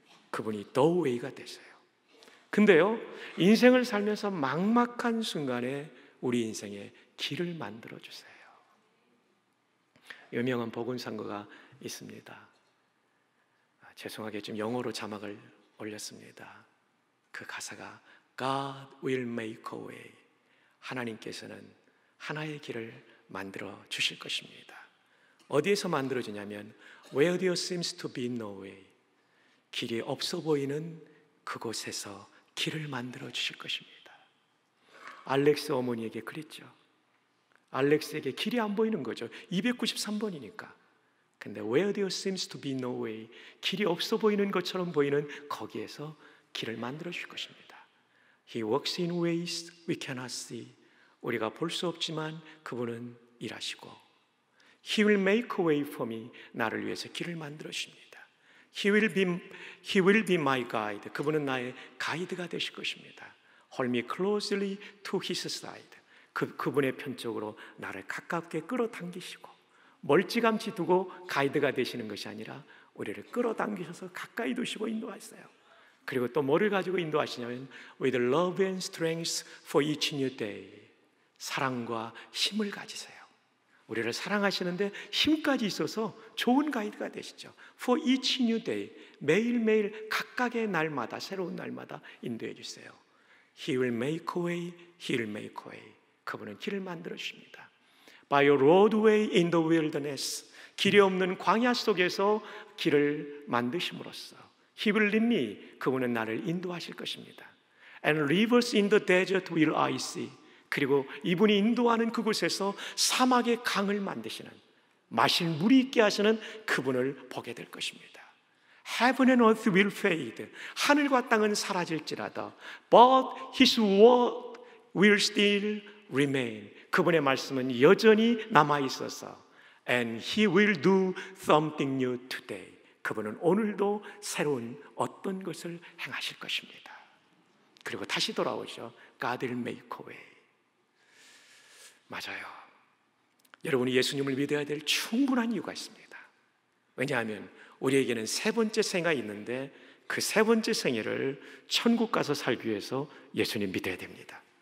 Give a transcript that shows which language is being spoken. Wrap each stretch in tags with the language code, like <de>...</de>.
<ko>그분이 The Way가 되세요. 근데요, 인생을 살면서 막막한 순간에 우리 인생에 길을 만들어 주세요. 유명한 복음상가가 있습니다. 죄송하게 좀 영어로 자막을 올렸습니다. 그 가사가</ko> <en>God will make a way.</en> <ko>하나님께서는 하나의 길을 만들어 주실 것입니다. 어디에서 만들어 주냐면</ko> <en>Where there seems to be no way.</en> <ko>길이 없어 보이는 그곳에서 길을 만들어 주실 것입니다. 알렉스 어머니에게 그랬죠. 알렉스에게 길이 안 보이는 거죠. 293번이니까. 근데</ko> <en>where there seems to be no way,</en> <ko>길이 없어 보이는 것처럼 보이는 거기에서 길을 만들어 주실 것입니다.</ko> <en>He works in ways we cannot see.</en> <ko>우리가 볼 수 없지만 그분은 일하시고,</ko> <en>He will make a way for me.</en> <ko>나를 위해서 길을 만들어 주십니다.</ko> <en>He will be my guide.</en> <ko>그분은 나의 가이드가 되실 것입니다.</ko> <en>Hold me closely to His side.</en> <ko>그분의 편 쪽으로 나를 가깝게 끌어당기시고, 멀찌감치 두고 가이드가 되시는 것이 아니라 우리를 끌어당기셔서 가까이 두시고 인도하세요. 그리고 또 뭐를 가지고 인도하시냐면</ko> <en>With love and strength for each new day.</en> <ko>사랑과 힘을 가지세요. 우리를 사랑하시는데 힘까지 있어서 좋은 가이드가 되시죠.</ko> <en>For each new day.</en> <ko>매일매일 각각의 날마다, 새로운 날마다 인도해 주세요.</ko> <en>He will make a way. He will make a way.</en> <ko>그분은 길을 만들어 주십니다.</ko> <en>By a roadway in the wilderness.</en> <ko>길이 없는 광야 속에서 길을 만드심으로써</ko> <en>He will lead me.</en> <ko>그분은 나를 인도하실 것입니다.</ko> <en>And rivers in the desert will I see.</en> <ko>그리고 이분이 인도하는 그곳에서 사막의 강을 만드시는, 마실 물이 있게 하시는 그분을 보게 될 것입니다.</ko> <en>Heaven and earth will fade.</en> <ko>하늘과 땅은 사라질지라도</ko> <en>But His word will still remain.</en> <ko>그분의 말씀은 여전히 남아있어서</ko> <en>And He will do something new today.</en> <ko>그분은 오늘도 새로운 어떤 것을 행하실 것입니다. 그리고 다시 돌아오죠.</ko> <en>God will make a way.</en> <ko>맞아요. 여러분이 예수님을 믿어야 될 충분한 이유가 있습니다. 왜냐하면 우리에게는 세 번째 생애가 있는데 그 세 번째 생애를 천국 가서 살기 위해서 예수님 믿어야 됩니다.</ko>